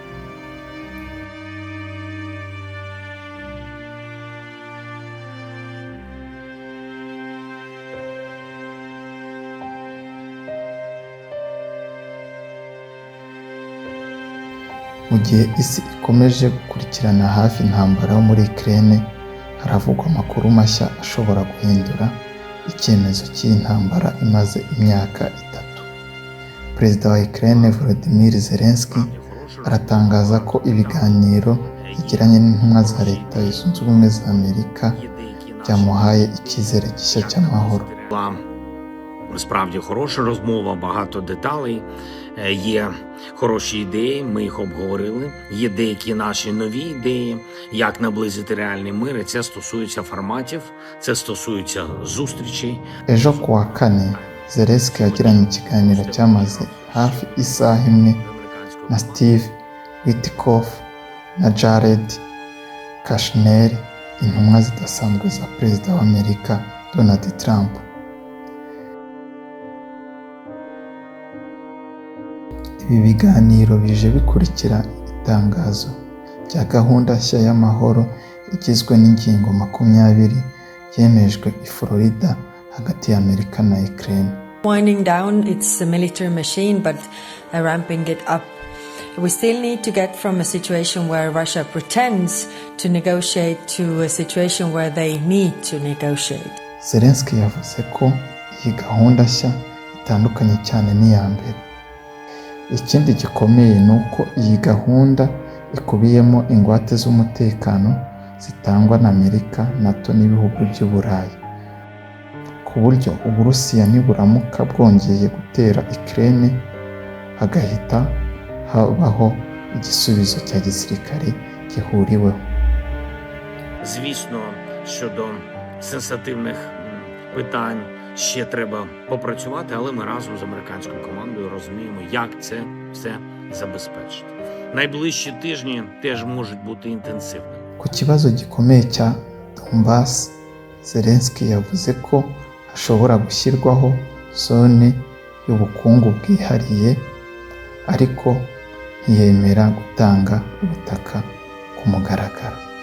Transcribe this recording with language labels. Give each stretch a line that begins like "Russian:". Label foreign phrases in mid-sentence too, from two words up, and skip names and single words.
Kinyarwanda: Mu gihe isi ikomeje gukurikirana hafi intambara yo muri Ukraine, haravugwa amakuru mashya ashobora guhindura icyemezo cy'iyi ntambara imaze imyaka 3. Perezida wa Ukraine Volodymyr Zelensky aratangaza ko ibiganiro yagiranye n'intumwa za Leta Zunze Ubumwe za Amerika byamuhaye icyizere gishya cy'amahoro.
Ukrainian: Справді хороша розмова, багато деталей, є хороші ідеї, ми їх обговорили, є деякі наші нові ідеї, як наблизити реальний мир, і це стосується форматів, це стосується зустрічей.
Kinyarwanda: Ejo kuwa kane, Zelensky yagiranye ikiganiro cyamaze hafi isaha imwe na Steve Witkoff na Jared Kushner, intumwa zidasanzwe za Perezida wa Amerika Donald Trump. Ibi biganiro bije bikurikira itangazo rya gahunda nshya y'amahoro igizwe n'ingingo 20 yemejwe i Florida hagati ya Amerika na Ukraine.
English: Winding down its military machine but ramping it up. We still need to get from a situation where Russia pretends to negotiate to a situation where they need to negotiate.
Kinyarwanda: Zelensky yavuze ko iyi gahunda nshya itandukanye cyane n'iya mbere. Ikindi gikomeye ni uko iyi gahunda ikubiyemo ingwate z'umutekano zitangwa na Amerika, NATO n'ibihugu by'Uburayi, ku buryo Uburusiya niburamuka bwongeye gutera Ukraine hagahita habaho igisubizo cya gisirikare gihuriweho.
Ukrainian: Звісно, щодо сенситивних питань ще треба попрацювати, але ми разом з американською командою розуміємо, як це все забезпечити. Найближчі тижні теж можуть бути інтенсивними.
Kinyarwanda: Ku kibazo gikomeye cya Donbass, Zelensky yavuze ko hashobora gushyirwaho zone y'ubukungu bwihariye, ariko ntiyemera gutanga ubutaka ku mugaragaro.